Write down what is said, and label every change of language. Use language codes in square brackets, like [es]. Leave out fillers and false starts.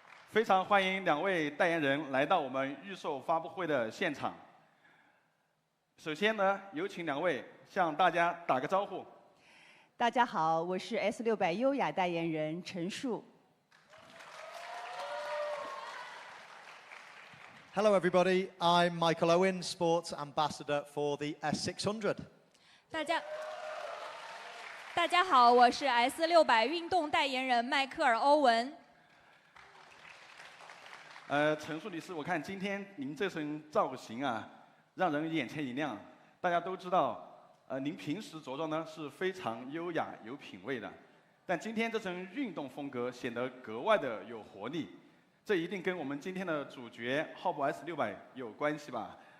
[zh] 非常歡迎兩位代言人來到我們預售發布會的現場。首先呢，有請兩位向大家打個招呼。大家好，我是 S600優雅代言人陳數。 [en] Hello everybody, I'm Michael Owen, Sports Ambassador for the S600. [zh] 大家好，我是 S600運動代言人邁克爾·歐文。陳數女士，我看今天您這身造型讓人眼前一亮。大家都知道。您平時着裝呢是非常優雅有品位的，但今天這身運動風格顯得格外的有活力，這一定跟我們今天的主角浩博 S600有關係吧？